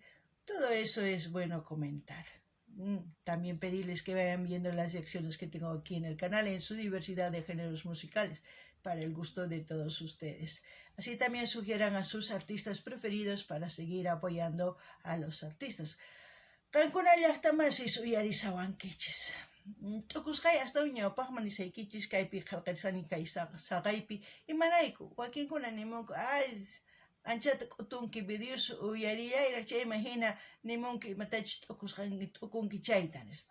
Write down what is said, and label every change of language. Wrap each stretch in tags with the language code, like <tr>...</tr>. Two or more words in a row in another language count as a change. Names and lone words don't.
<es>Todo eso es bueno comentar. También pedirles que vayan viendo las secciones que tengo aquí en el canal en su diversidad de géneros musicales para el gusto de todos ustedes. Así también sugieran a sus artistas preferidos para seguir apoyando a los artistas.</es> <qu>Kankuna llaqtamansi uyarisawankichis. Tukusqay hasta ñawpaqman nisaykichis kaypi qillqarisani kay saqaypi imanayku wakinkuna nimunku anchata k'utunki videos uyarillayraq chayma hina nimunki imatachus t'ukunki chayta nispa.</qu>